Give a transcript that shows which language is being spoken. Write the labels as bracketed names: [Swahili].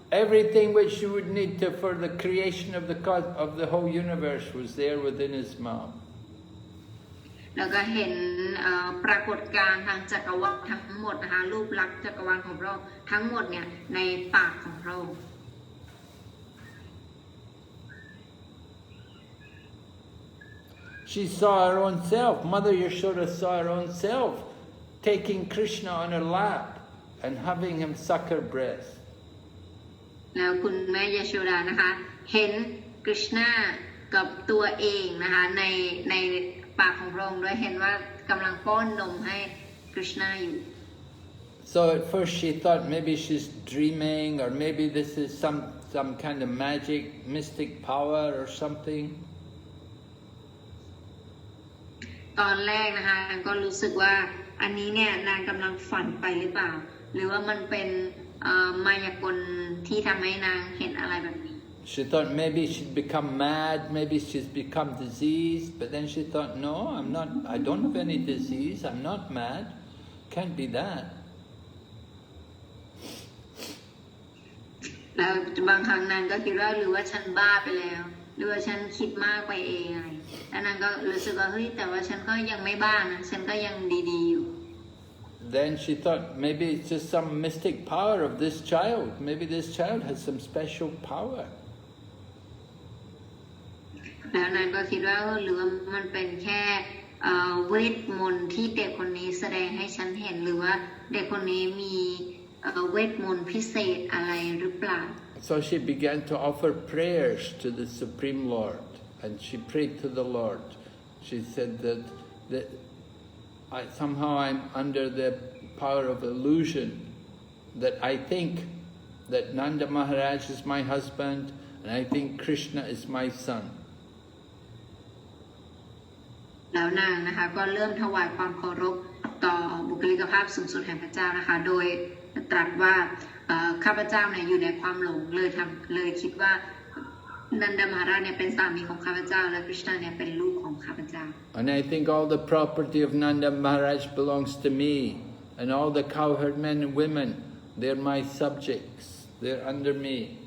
[English] Everything which you would need to for the creation of the whole universe was there within his mouth. [Thai] แล้วก็เห็นปรากฏการณ์ทางจักรวาลทั้งหมดนะคะรูปลักษณ์จักรวาลของพระองค์ทั้งหมดเนี่ยในปากของพระองค์ [English] She saw her own self. Mother Yashoda saw her own self taking Krishna on her lap and having him suck her breast. [Thai] แล้วคุณแม่ยโชดานะคะเห็นกฤษณากับตัวเองนะคะในปากของพระองค์ด้วยเห็นว่ากำลังป้อนนมให้กฤษณาอยู่ [English] So at first she thought maybe she's dreaming or maybe this is some kind of magic, mystic power or something. [Thai] ตอนแรกนะคะนางก็รู้สึกว่าอันนี้เนี่ยนางกำลังฝันไปหรือเปล่าหรือว่ามันเป็นมายากลที่ทำให้นางเห็นอะไรแบบนี้ [English] She thought maybe she'd become mad, maybe she's become diseased, but then she thought, no, I don't have any disease, I'm not mad, can't be that. [Thai] แล้วบางครั้งนางก็คิดว่าหรือว่าฉันบ้าไปแล้วหรือว่าฉันคิดมากไปเองอะไรแล้วนางก็รู้สึกว่าเฮ้ยแต่ว่าฉันก็ยังไม่บ้านะฉันก็ยังดีๆอยู่ [English] Then she thought maybe it's just some mystic power of this child. Maybe this child has some special power. [Thai] แล้วนางก็คิดว่าหรือว่ามันเป็นแค่เวทมนต์ที่เด็กคนนี้แสดงให้ฉันเห็นหรือว่าเด็กคนนี้มีเวทมนต์พิเศษอะไรหรือเปล่า [English] So she began to offer prayers to the Supreme Lord, and she prayed to the Lord. She said that somehow I'm under the power of illusion, that I think that Nanda Maharaj is my husband, and I think Krishna is my son. [Thai] แล้วนางนะคะก็เริ่มถวายความเคารพต่อบุคลิกภาพสูงสุดแห่งพระเจ้านะคะโดยตรัสว่าข้าพเจ้าเนี่ยอยู่ในความหลงเลยคิดว่านันดามหาราชเนี่ยเป็นสามีของข้าพเจ้าและกฤษณาเนี่ยเป็นลูกของข้าพเจ้า [English] And I think all the property of Nanda Maharaj belongs to me, and all the cowherd men and women, they're my subjects, they're under me.